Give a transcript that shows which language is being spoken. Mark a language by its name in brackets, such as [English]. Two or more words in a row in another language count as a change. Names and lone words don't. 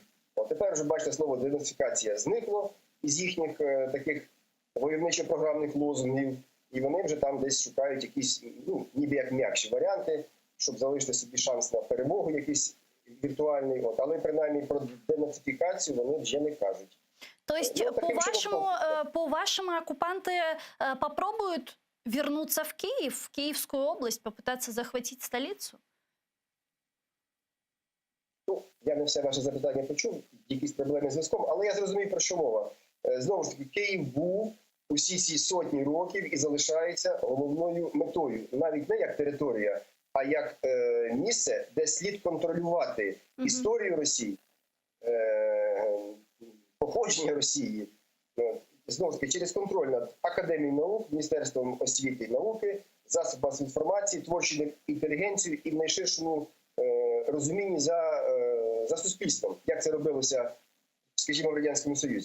[Ukrainian] Тепер вже, бачите, слово денацифікація зникло із їхніх таких войовничо-програмних лозунгів, і вони вже там десь шукають якісь, ніби як м'якші варіанти, щоб залишити собі шанс на перемогу якийсь виртуальный, але принаймні про денацификацию вони вже не кажуть. [Russian] То есть, по-вашему, оккупанты попробуют вернуться в Киев, в Киевскую область, попытаться захватить столицу? [Ukrainian] Я не все ваше запитання почув, якісь проблеми з зв'язком, але я зрозумів, про що мова. Знову ж таки, Київ був усі ці сотні років і залишається головною метою. Навіть не як територія, а як місце, де слід контролювати історію Росії, походження Росії, знову ж таки, через контроль над Академією наук, Міністерством освіти і науки, засобами масової інформації, творчою інтелігенцією і в найширшому розумінні за суспільством, як це робилося, скажімо, в Радянському Союзі.